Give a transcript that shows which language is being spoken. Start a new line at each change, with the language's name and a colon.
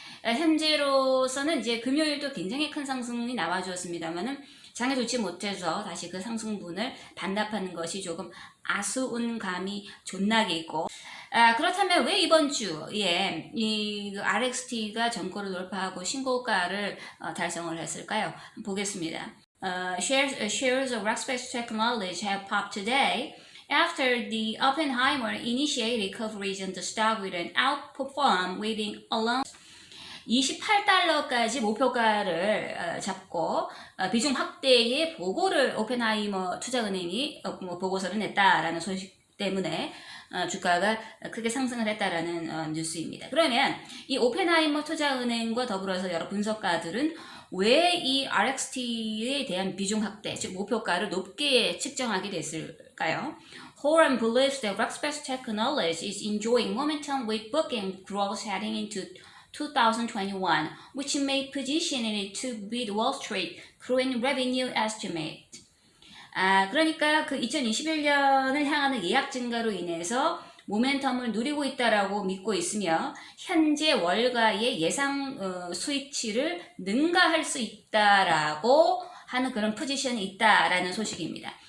Korean: 현재로서는 이제 금요일도 굉장히 큰 상승이 나와주었습니다만은 장에 좋지 못해서 다시 그 상승분을 반납하는 것이 조금 아쉬운 감이 존나게 있고, 그렇다면 왜 이번 주에 이 RXT가 전고를 돌파하고 신고가를 달성을 했을까요? 보겠습니다.
English: Shares of Rackspace Technology have popped today after the Oppenheimer initiated coverage on the stock with an outperform waiting alone.
Korean: 28달러까지 목표가를 잡고 비중 확대의 보고를 오펜하이머 투자은행이 보고서를 냈다라는 소식 때문에 주가가 크게 상승을 했다라는 뉴스입니다. 그러면 이 오펜하이머 투자은행과 더불어서 여러 분석가들은 왜 이 RXT에 대한 비중 확대, 즉 목표가를 높게 측정하게 됐을까요?
English: Horan believes that Rackspace Technology is enjoying momentum with booking growth heading into 2021, which may position it to beat Wall Street growing revenue estimate.
Korean: 그러니까 그 2021년을 향하는 예약 증가로 인해서 모멘텀을 누리고 있다라고 믿고 있으며, 현재 월가의 예상 수익치를 능가할 수 있다라고 하는 그런 포지션이 있다라는 소식입니다.